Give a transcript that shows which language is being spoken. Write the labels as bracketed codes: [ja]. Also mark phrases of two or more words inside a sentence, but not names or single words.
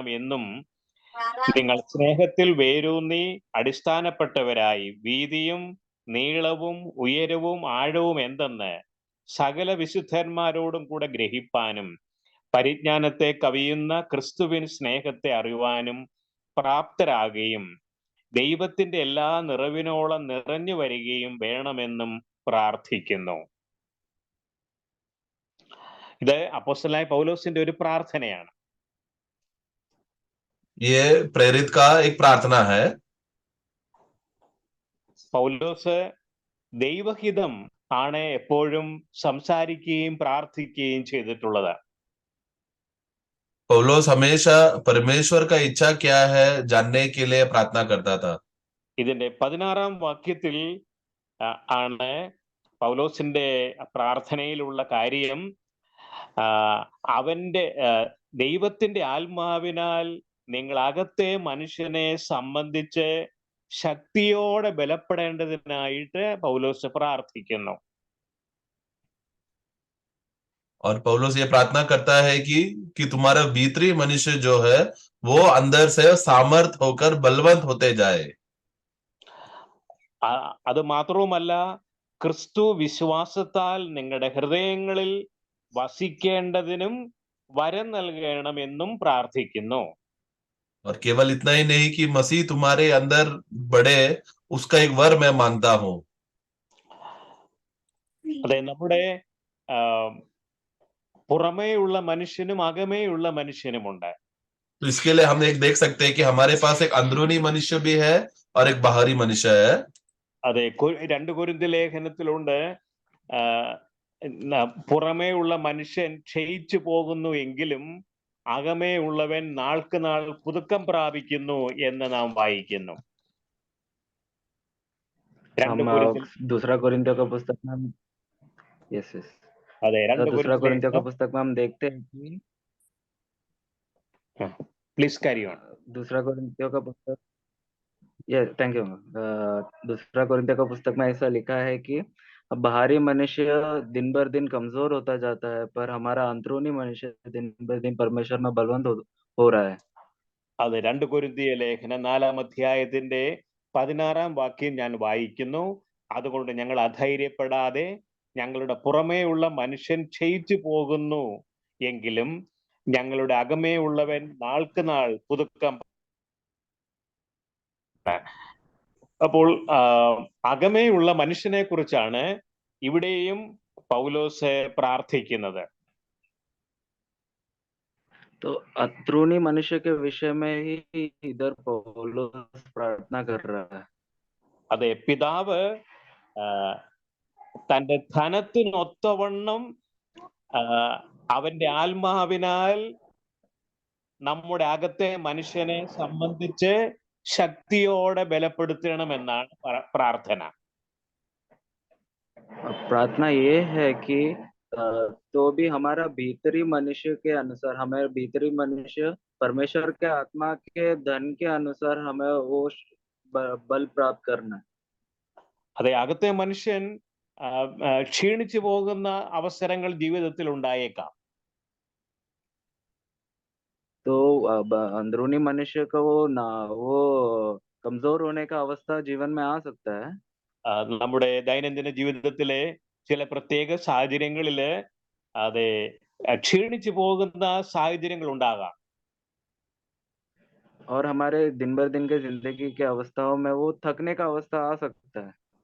[ml] എന്നും നിങ്ങൾ സ്നേഹത്തിൽ വേരൂന്നി അടിസ്ഥാനപ്പെട്ടവരായി വീതിയും നീളവും ഉയരവും ആഴവും എന്തെന്ന് സകല വിശുദ്ധന്മാരോടും കൂടെ ഗ്രഹിപ്പാനും പരിജ്ഞാനത്തെ കവിയുന്ന ക്രിസ്തുവിൻ സ്നേഹത്തെ അറിയുവാനും പ്രാപ്തരാകുകയും ദൈവത്തിന്റെ എല്ലാ നിറവിനോളം നിറഞ്ഞു വരികയും വേണമെന്നും പ്രാർത്ഥിക്കുന്നു. ഇത് അപ്പോസ്തലനായ പൗലോസിന്റെ ഒരു പ്രാർത്ഥനയാണ്. [hi] ये प्रेरित का एक प्रार्थना है। [ml] പൗലോസ് ദൈവഹിതം ആണ് എപ്പോഴും സംസാരിക്കുകയും പ്രാർത്ഥിക്കുകയും ചെയ്തിട്ടുള്ളത്. [hi] पौलुस हमेशा परमेश्वर का इच्छा क्या है जानने के लिए प्रार्थना करता था। [ml] ഇതിന്റെ 16-ാം വാക്യത്തിൽ ആണ് പൗലോസിന്റെ പ്രാർത്ഥനയിലുള്ള കാര്യം. അവന്റെ ദൈവത്തിന്റെ ആത്മാവിനാൽ നിങ്ങൾ അകത്തെ മനുഷ്യനെ സംബന്ധിച്ച് ശക്തിയോടെ ബലപ്പെടേണ്ടതിനായിട്ട് പൗലോസ് പ്രാർത്ഥിക്കുന്നു. [hi] और पौलुस ये प्रार्थना करता है कि तुम्हारा भीतरी मनुष्य जो है वो अंदर से सामर्थ होकर बलवंत होते जाए. [ml] അത് മാത്രവുമല്ല, ക്രിസ്തു വിശ്വാസത്താൽ നിങ്ങളുടെ ഹൃദയങ്ങളിൽ വസിക്കേണ്ടതിനും വരം നൽകണമെന്നും പ്രാർത്ഥിക്കുന്നു. [hi] और केवल इतना ही नहीं कि मसीह तुम्हारे अंदर बढ़े, उसका एक वर मैं मांगता हूँ. [ml] അതെ, നമ്മുടെ പുറമേയുള്ള മനുഷ്യനും അകമേയുള്ള മനുഷ്യനുമുണ്ട്. [hi] तो इसके लिए हम एक देख सकते हैं कि हमारे पास एक अंदरूनी मनुष्य भी है और एक बाहरी मनुष्य है. [ml] അതെ, 2 കൊരിന്ത്യർ ലേഖനത്തിലുണ്ട്, പുറമേ ഉള്ള മനുഷ്യൻ ക്ഷയിച്ചു പോകുന്നു എങ്കിലും അകമേ ഉള്ളവൻ നാൾക്ക് നാൾ പുതുക്കം പ്രാപിക്കുന്നു എന്ന് നാം വായിക്കുന്നു. [hi] दूसरा कोरिन्थियों का पुस्तक में [ml] അതെ, [hi] दूसरा कोरिन्थियों का पुस्तक में हम देखते हैं कि [en] please carry on. [hi] दूसरा कोरिन्थियों का पुस्तक, [en] thank you. [hi] दूसरा कोरिन्थियों का पुस्तक में ऐसा लिखा है कि बाहरी मनुष्य दिन बर दिन कमजोर होता जाता है, पर हमारा अंदरूनी मनुष्य दिन बर दिन परमेश्वर में बलवंत हो रहा है. [ml] അതെ, 2 കൊരിന്ത്യർ ലേഖനം 4-ാം അധ്യായത്തിന്റെ 16-ാം വാക്യം ഞാൻ വായിക്കുന്നു. അതുകൊണ്ട് ഞങ്ങൾ അധൈര്യപ്പെടാതെ, ഞങ്ങളുടെ പുറമേ ഉള്ള മനുഷ്യൻ ക്ഷയിച്ചു പോകുന്നു എങ്കിലും ഞങ്ങളുടെ അകമേ ഉള്ളവൻ നാൾക്ക് നാൾ പുതുക്കം. അപ്പോൾ അകമേയുള്ള മനുഷ്യനെ കുറിച്ചാണ് ഇവിടെയും പൗലോസ് പ്രാർത്ഥിക്കുന്നത്. [hi] तो अंदरूनी मनुष्य के विषय में ही इधर पौलुस प्रार्थना कर रहा है. [ml] അതെ, പിതാവ് തന്റെ ധനത്തിനൊത്തവണ്ണം അവന്റെ ആത്മാവിനാൽ നമ്മുടെ അകത്തെ മനുഷ്യനെ സംബന്ധിച്ച് ശക്തിയോടെ ബലപ്പെടുത്തണമെന്നാണ് പ്രാർത്ഥന. [hi] प्रार्थना ये है कि तो भी हमारा भीतरी मनुष्य के अनुसार, हमारे भीतरी मनुष्य परमेश्वर के आत्मा के धन के अनुसार हमें वो बल प्राप्त करना. [ml] അതെ, അകത്തെ മനുഷ്യൻ ക്ഷീണിച്ചു പോകുന്ന അവസരങ്ങൾ ജീവിതത്തിൽ ഉണ്ടായേക്കാം. [hi] तो अंदरूनी मनुष्य का वो कमजोर होने का अवस्था जीवन में आ सकता है. [ml] നമ്മുടെ ദൈനംദിന ജീവിതത്തിലെ ചില പ്രത്യേക സാഹചര്യങ്ങളില് അതെ ക്ഷീണിച്ചു പോകുന്ന സാഹചര്യങ്ങൾ ഉണ്ടാകാം. [hi] और हमारे दिन भर दिन के जिंदगी के अवस्थाओं में वो थकने का अवस्था आ सकता है.